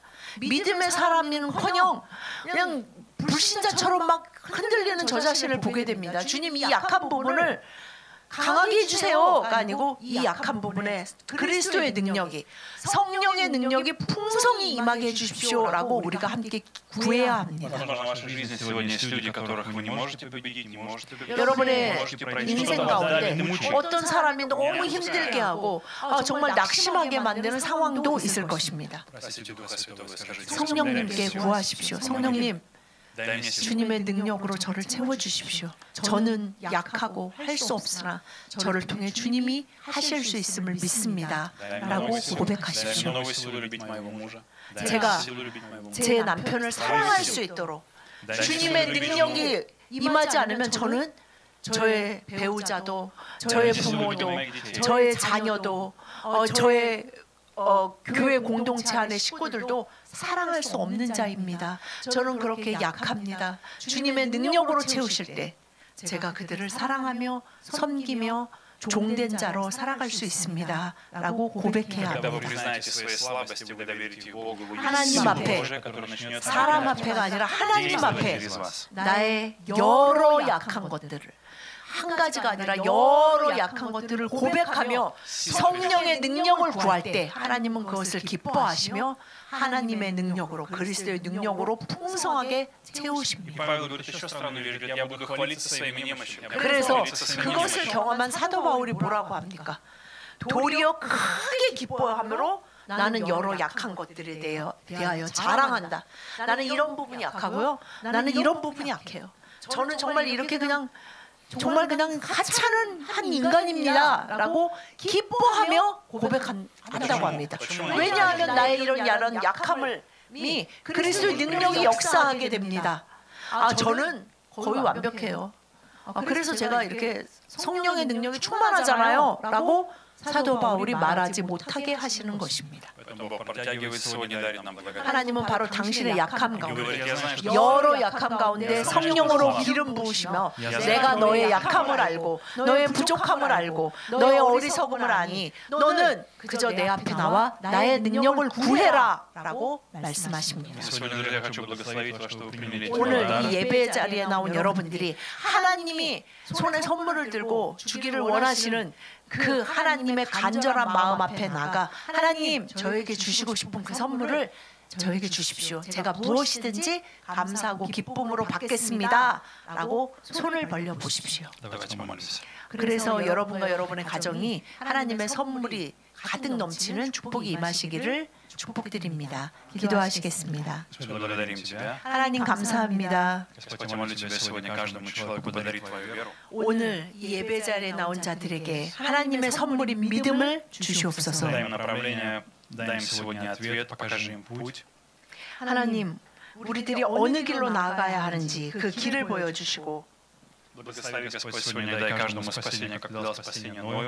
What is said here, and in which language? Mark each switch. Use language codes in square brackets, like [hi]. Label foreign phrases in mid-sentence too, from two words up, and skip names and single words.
[ko] 믿음의 사람이는커녕 그냥 불신자처럼 막 흔들리는 저 자신을 보게 됩니다. 주님 이 약한 부분을 강하게 해주세요가 아니고 이 약한 부분에 그리스도의 능력이 성령의 능력이 풍성히 임하게 해주십시오라고 우리가 함께 구해야 합니다. [ru] Возможно, в вашей жизни сегодня есть люди, которых вы не можете победить, не можете победить. [ko] 여러분의 [ru] не можете пройти [ko] 인생 [ru] что-то [ko] 가운데 [ru] далее, мучает. [ko] 어떤 사람이 너무 힘들게 하고 정말 낙심하게 만드는 상황도 있을 것입니다. [ru] Просите Духа Святого и скажите, [ko] 성령님께 구하십시오. 성령님 [ru] дай мне силу. [ko] 주님의 능력으로 저를 채워주십시오. 저는 약하고 할 수 없으나 저를 통해 주님이 하실 수 있음을 믿습니다. 라고 [ru] Дай мне [ko] 고백하십시오. [ru] новую силу любить моего мужа. Дай мне [ko] 제가 [ru] силу любить моего мужа. [ko] 제 남편을 사랑할 수 있도록 주님의 능력이 임하지 않으면 저는 저의 배우자도 저의 부모도 저의 자녀도 저의 교회 공동체 안의 식구들도 사랑할 수 없는 자입니다. 저는 그렇게 약합니다. 주님의 능력으로 채우실 때 제가 그들을 사랑하며 섬기며 종된 자로 살아갈 수 있습니다. 라고 고백해야 [ru] Когда вы [ko] 합니다. [ru] признаете свои слабости, вы доверите Богу, вы [ko] 하나님 [ru] силу [ko] 앞에, [ru] Божия, которая начнет [ko] 사람 앞에가 아니라 하나님 [ru] действовать [ko] 앞에 [ru] через вас. [ko] 나의 여러 약한 것들을 한 가지가 아니라 여러 약한 것들을 고백하며 성령의 능력을 구할 때 하나님은 그것을 기뻐하시며 하나님의 능력으로 그리스도의 능력으로 풍성하게 채우십니다. [ru] Павел говорит еще странную вещь, говорит, я буду хвалиться своими немощами. Я буду [ko] 그래서 [ru] хвалиться своими [ko] 그것을 [ru] немощами. [ko] 경험한 사도 바울이 뭐라고 합니까? 도리어 크게 기뻐함으로 나는 여러 약한 것들에 대하여 자랑한다. 나는 이런 부분이 약하고요. 나는 이런 부분이 약해요. 저는 정말 이렇게 그냥 하찮은 한 인간입니다라고 기뻐하며 고백한다고 합니다. 왜냐하면 나의 이런 약함을 그리스도의 능력이 역사하게 됩니다. 저는 거의 완벽해요. 그래서 제가 이렇게 성령의 능력이 충만하잖아요 라고 사도 바울이 말하지 못하게 하시는 것입니다. [ru] Поэтому Бог протягивает сегодня, дарит нам благодать. [ko] 하나님은 바로 당신의 약함 [ru] И [ko] 가운데 [ru] говорит, я знаю, что [ko] 여러 약함 가운데 성령으로 기름 부으시며 내가 너의 약함을 알고 너의 부족함을 알고 너의 어리석음을 아니 너는 그저 내 앞에 나와 나의 능력을 구해라 라고 말씀하십니다. [ru] Сегодня, друзья, я хочу благословить вас, что вы приняли эти [ko] 오늘 [ru] подарки. [ko] 이 예배 자리에 나온 여러분들이 하나님이 손에 선물을 들고 주기를 원하시는 그 하나님의 간절한 마음 앞에 나가 하나님 저에게 주시고 싶은 그 선물을 저에게 주십시오. 제가 무엇이든지 감사하고 기쁨으로 받겠습니다. 라고 손을 벌려 보십시오. [ru] Давайте помолимся. [ko] 그래서 여러분과 여러분의 가정이 하나님의 선물이 가득 넘치는 축복이 임하시기를 축복드립니다. 기도하시겠습니다. [ru] Господи, благодарим Тебя. [ko] 하나님 감사합니다. [ru] Господь, я молю Тебя сегодня каждому человеку подарить Твою веру. [ko] 오늘 이 예배 자리에 나온 자들에게 하나님의 선물인 믿음을 주시옵소서. [ru] Дай им направление, дай им сегодня ответ, покажи им путь. [ko] 하나님, 우리들이 어느 길로 나아가야 하는지 그 길을 보여주시고 [ru] Благослови, Господь, сегодня дай каждому спасение, как дал спасение Ною.